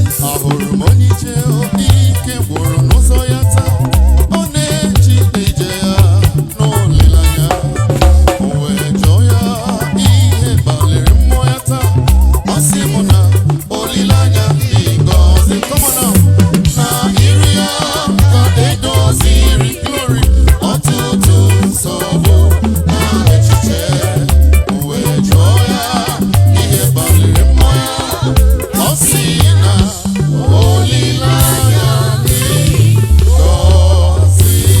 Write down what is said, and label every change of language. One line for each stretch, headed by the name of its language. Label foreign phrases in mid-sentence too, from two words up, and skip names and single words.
Igbo: Ahụrụ m onye ije obi ike gwụrụ n'ụzọ ya taa. Ọ na-eji ije ya n'olileanya. O wee jụọ ya ihe kpaliri mmụọ ya taa. Ọ sị m na olileanya dị ngọzi.
English: Come on now.
Igbo: Na iri ya ka edoziri glory. Ọtụtụ nsogbu na echiche. O wee jụọ ya ihe kpaliri mmụọ ya. Ọ sị na olileanya dị ngọzi.